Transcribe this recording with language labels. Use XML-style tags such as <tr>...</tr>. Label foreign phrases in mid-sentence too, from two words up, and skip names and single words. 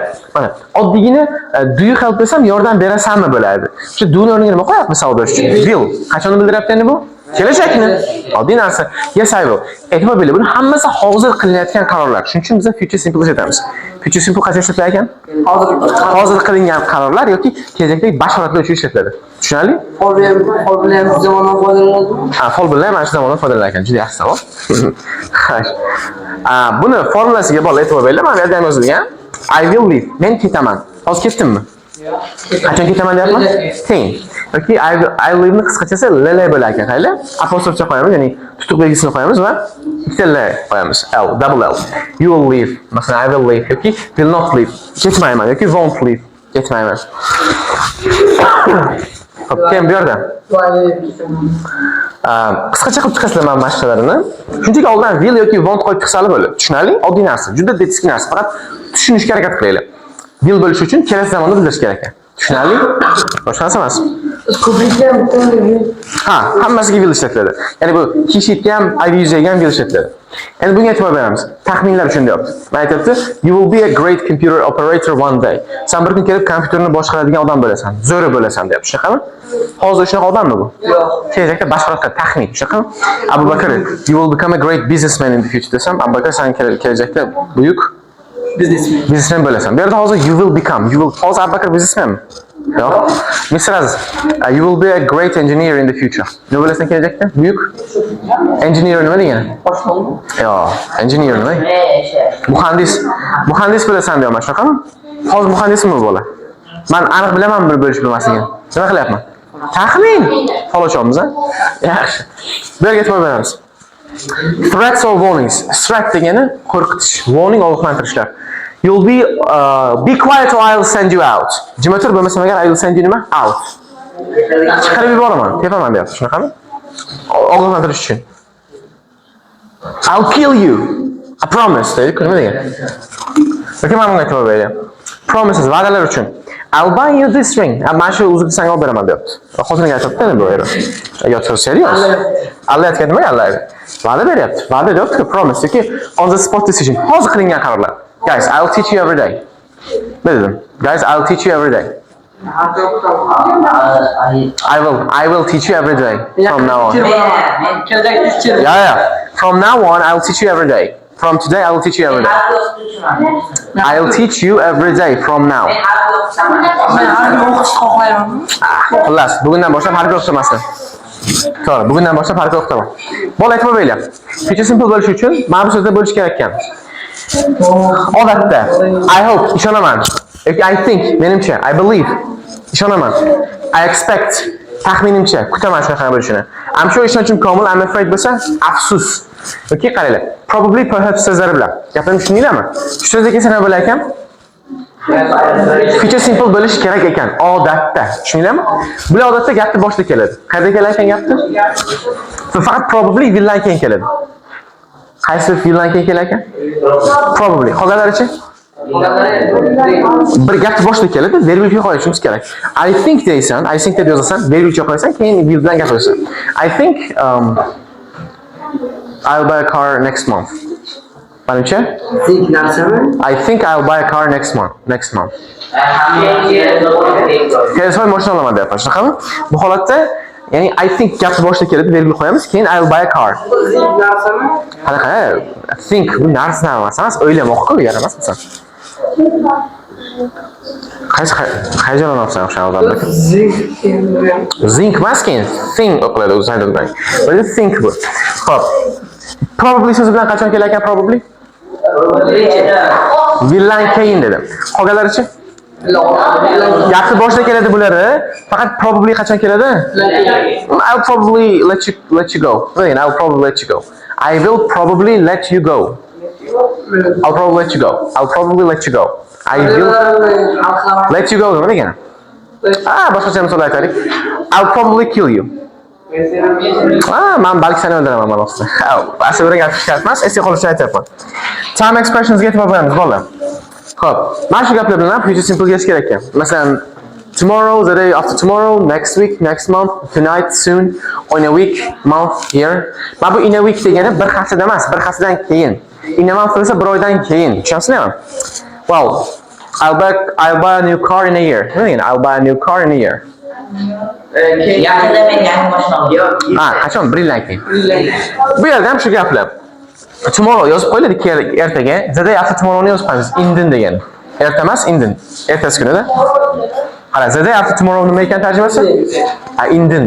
<uz>Mana oddiygina</uz> <en>do you help</en> <uz>desam yordam berasanmi bo'ladi. Shu do ni o'rniga nima qo'yapmiz savol berish uchun? Will. Qachon bildiryapti endi bu? Kelajakni. Oddiy narsa.</uz> <en>Yes I will.</en> <uz>E'tibor beringlar. Buni hammasi hozir qilinayotgan qarorlar. Shuning uchun biz</uz> <en>future simple</en> <uz>deb aytamiz.</uz> <en>Future simple</en> <uz>qachon ishlatiladi ekan? Hozir qilingan qarorlar yoki kelajakdagi bashoratlar uchun ishlatiladi. Tushunarli? For bilan zamondan foydalanadi. For bilan mana shu zamondan foydalanar ekan. Juda yaxshi savol. Xo'sh. Buni formulasiga bog'liq e'tibor beringlar. Mana bu yerda ham yozilgan.</uz> <en>I will leave.</en> <uz>Men ketaman. Hozir ketdimmi? Qachon ketaman deyapman? Keyin. Yoki</uz> <en>I will leave</en> <uz>ni qisqachasi ll bo'lar ekan. Qayli? Apostrofcha qo'yamiz, ya'ni tutuq belgisini qo'yamiz va ikkita l qo'yamiz.</uz> <en>Double L. You will leave. Masalan, I will leave yoki will not leave.</en> <uz>Ketmayman yoki</uz> <en>won't leave.</en> <uz>Ketmayman. Xo'p, keyin bu yerda qisqacha qilib chiqasizlar mana mashqalarini. Shunchaki oldin will yoki won't qo'yib chiqsali bo'ladi. Tushunarli? Oddiy narsa, juda detik narsa. Faqat tushunishga harakat qilaylik. Will bo'lish uchun kelasi zamonda bildirish kerak ekan. Tushunarli? Boshqa narsa emas. Ko'pincha hammasiga will ishlatiladi. Ya'ni bu kishitga ham</uz> <en>I use</en> <uz>ga ham will ishlatiladi. Endi bunga e'tibor beramiz. Taxminlar uchun deyapti. Mana aytibdi,</uz> <en>you will be a great computer operator one day.</en> <uz>Sen bir kun kelib kompyuterni boshqaradigan odam bo'lasan, zo'ri bo'lasan deyapti. Shunaqami? Hozir shunaqa odammi bu? yo'q. Kelajakda boshqaroqqa taxmin, shunaqami? Abu Bakr,</uz> <en>you will become a great businessman in the future desam, Abu Bakr</en> <uz>sen kelajakda buyuk Businessman. Businessman bo'lasan. Bu yerda hozir</uz> <en>you will become.</en> <uz>Hozir Abubakar businessman. Yo'q. Mr. Aziz,</uz> <en>you will be a great engineer in the future.</en> <uz>Nima bo'lasan kelajakda? Buyuk engineer nima degani? Boshqami? Yo'q, engineer nima? Muhandis bo'lasan deyapman, shunaqami? Hozir muhandismi bo'la? Men aniq bilaman buni bo'lish bilmasligini. Nima qilyapman? Taxmin. Falochonmiz, ha? Yaxshi. Bu yerga e'tibor beramiz.</uz> <en>Threats or warnings. Threat</en> <uz>degani qo'rqitish, warning ogohlantirishlar.</uz> <en>You'll be quiet or I'll send you out.</en> <uz>Jim o'tir bo'lmasam agar</uz> <en>I'll send you</en> <uz>nima? Out. Chiqarib yuboraman, tepaman deyapti, shunaqami? Ogohlantirish uchun.</uz> <en>I'll kill you. I promise.</en> <uz>Deydi, nima degan? Yoki men bunga e'tibor beryapman. Promises, va'dalar uchun.</uz> <en>I'll buy you this ring.</en> <uz>Mana shu uzukni senga olib beraman deyapti. Xotiniga aytibdi bu yerda. Yo'q, serious. Allah aytgan nima Allah? Va'da beryapti. Va'da deyapti, promise yoki</uz> <en>on the spot decision.</en> <uz>Hozir qilingan qarorlar.</uz> <en>Guys, I'll teach you every day.</en> <uz>Ne dedim?</uz> <en>Guys, I'll teach you every day. I will teach you every day from now on. Yeah. From now on, I'll teach you every day. From today, I will teach you every day. I'll teach you every day from now.</en> <uz>Xullas, bugundan boshlab harbiy o'qitamasdan. To'g'ri, bugundan boshlab harbiy o'qitaman. Bola e'tibor beringlar.</uz> <en>Future simple</en> <uz>bo'lish uchun mana bu so'zda bo'lish kerak ekan. Odatda,</uz> <en>I hope, ishonaman. I think, menimcha, I believe, ishonaman. I expect,</en> <uz>taxminimcha, kutaman shunaqa bo'lishini.</uz> <en>I'm sure</en> <uz>ishonchim komil,</uz> <en>I'm afraid</en> <uz>bo'lsa, afsus. Yoki qaranglar.</uz> <en>Probably, perhaps</en> <uz>so'zlari bilan. Gapimni tushundinglarmi? Shu so'zga kelsa nima bo'lar ekan?</uz> <en>Future simple</en> <uz>bo'lish kerak ekan, odatda. Tushundinglarmi? Bular odatda gapni boshida keladi. Qayerda kelar ekan gapni? Faqat probably villan keyin keladi. Qaysi villan keyin kelar ekan? Probably. Qolganlarichi? Bir gapni boshida keladi, vergulga qo'yishimiz kerak.</uz> <en>I think</en> <uz>deysan,</uz> <en>I think</en> <uz>deb yozasan, vergulga qo'yasan, keyin will bilan gaplashsan.</uz> <en>I think I'll buy a car next month.</en> <uz>Manimcha? Think narsami?</uz> <en>I think I'll buy a car next month.</en> <uz>Kelsoy mashina olaman deyapman, shunaqami? Bu holatda, ya'ni</uz> <en>I think</en> <uz>gapni boshida keladi, vergul qo'yamiz, keyin</uz> <en>I'll buy a car.</en> <uz>Think narsami? Qanaqa? Think bu narsa emas, o'ylamoqqa yaramas misan? Qaysi olyapsan o'sha odamda? Zinc emas keyin thing o'qiladi o'zingdan. Bo'ladi think bu. Xo'p. Probably so'zi bilan qachon kelar ekan probably? Villan keyin dedim. Qolganlarichi? Gapni boshida keladi bulari, faqat probably qachon keladi?</uz> <en>I'll probably let you go. I'll probably let you go. I will probably let you go. I'll probably let you go. I'll probably let you go. I will let you go.</en> <uz>Nima degani? Boshqacha misol aytaylik.</uz> <en>I'll probably kill you.</en> <uz>Men balki seni o'ldiraman mana o'sda. Asli gap emas, esga qolishni aytyapman.</uz> <en>Time expressions</en> <uz>ga e'tibor beramiz, bolalar. Xo'p, mana shu gaplar bilan</uz> <en>future simple</en> <uz>ga kerak ekan. Masalan,</uz> <en>tomorrow, the day after tomorrow, next week, next month, tonight, soon, in a week, month, year.</en> <uz>Mana bu</uz> <en>in a week</en> <uz>degani bir haftada emas, bir haftadan keyin.</uz> <en>In a month</en> <uz>esa bir oydan keyin. Tushunasizlarmi?</uz> <en>Well, I'll buy a new car in a year.</en> <uz>Nima degani?</uz> <en>I'll buy a new car in a year.</en> <uz>Yaqinda men yangi mashina oldim. Qachon? Bir yildan keyin. Bu yerda ham shu gaplar. Tomorrow yozib qo'yiladi ertaga.</uz> <en>The day after tomorrowni</en> <uz>yozib qo'yamiz. Indin degan. Erta emas, indin. Ertasi kunida. Qara,</uz> <en>the day after tomorrow</en> <uz>nima ekan tarjimasi? Indin-da.</uz>